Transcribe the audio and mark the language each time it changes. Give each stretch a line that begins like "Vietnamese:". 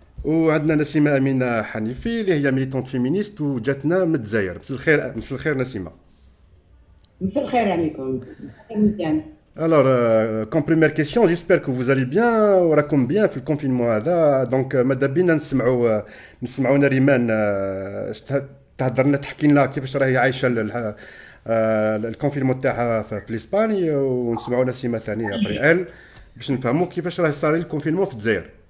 Arabic: وعندنا نسيمه امينه حنيفي اللي هي ميليتانت فيمينيست وجاتنا من الجزائر. مساء الخير نسيمه. مساء الخير عليكم. مزيان.
French: Alors, comme première question, j'espère que vous allez bien, وراكم bien
Arabic: في الكونفينمون هذا.
French: donc
Arabic: ماذا بينا نسمعوا نريمان تهضر لنا تحكي لنا كيفاش راهي عايشه الكونفينمون تاعها في اسباني، ونسمعوا نسيمه ثانيه ابري باش نفهموا كيفاش راه صار الكونفينمون في الجزائر.